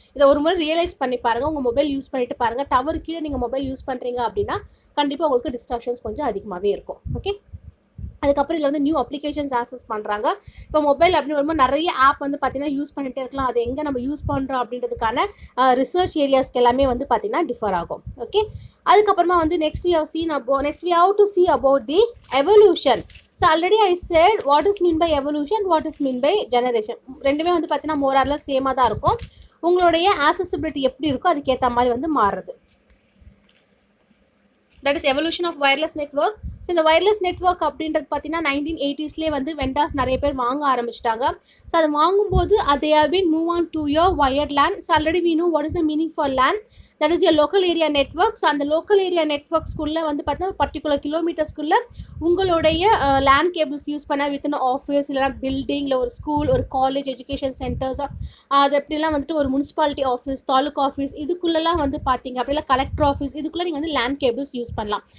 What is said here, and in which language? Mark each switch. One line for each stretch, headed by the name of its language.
Tamil: இதை ஒரு முறை ரியலைஸ் பண்ணி பாருங்கள், உங்கள் மொபைல் யூஸ் பண்ணிட்டு பாருங்கள். டவர் கீழே நீங்கள் மொபைல் யூஸ் பண்ணுறீங்க அப்படின்னா கண்டிப்பாக உங்களுக்கு டிஸ்டார்ஷன்ஸ் கொஞ்சம் அதிகமாகவே இருக்கும். ஓகே, அதுக்கப்புறம் இதில் வந்து நியூ அப்ளிகேஷன்ஸ் ஆக்சஸ் பண்ணுறாங்க. இப்போ மொபைல் அப்படின்னு வரும்போது நிறைய ஆப் வந்து பார்த்திங்கன்னா யூஸ் பண்ணிகிட்டே இருக்கலாம். அது எங்கே நம்ம யூஸ் பண்ணுறோம் அப்படின்றதுக்கான ரிசர்ச் ஏரியாஸ்க்கு எல்லாமே வந்து பார்த்திங்கன்னா டிஃபர் ஆகும்.
English: okay,
Tamil: அதுக்கப்புறமா வந்து
English: Next we have to see about the evolution. So already I said what is mean by evolution, what is mean by generation.
Tamil: ரெண்டுமே வந்து பார்த்திங்கன்னா மோர் ஆர் லெஸ் சேமாக தான் இருக்கும். உங்களுடைய ஆக்சசிபிலிட்டி எப்படி இருக்கோ அதுக்கேற்ற மாதிரி வந்து மாறுறது.
English: That is evolution of wireless network.
Tamil: So இந்த வயர்லெஸ் நெட்வொர்க் அப்படின்றது பார்த்தீங்கன்னா 1980s வந்து வெண்டாஸ் நிறைய பேர் வாங்க ஆரம்பிச்சிட்டாங்க.
English: so
Tamil: அது வாங்கும்போது
English: they have been move on to your wired LAN. So already we know what is the meaning for LAN. That is your local area network.
Tamil: So அந்த லோக்கல் ஏரியா நெட்வொர்க்ஸ்குள்ளே வந்து பார்த்தீங்கன்னா பர்டிகுலர் கிலோமீட்டர்ஸ்குள்ளே உங்களுடைய லேண்ட் கேபிள்ஸ் யூஸ் பண்ண within office இல்லைனா building இல்லை ஒரு school ஒரு college education centres அது எப்படிலாம் வந்துட்டு ஒரு முனிசிபாலிட்டி ஆஃபீஸ் தாலுக்கா ஆஃபீஸ் இதுக்குள்ளெல்லாம் வந்து பார்த்தீங்க அப்படிலாம் கலெக்டர் ஆஃபீஸ் இதுக்குள்ளே நீங்கள் வந்து லேண்ட் கேபிள்ஸ் யூஸ் பண்ணலாம்.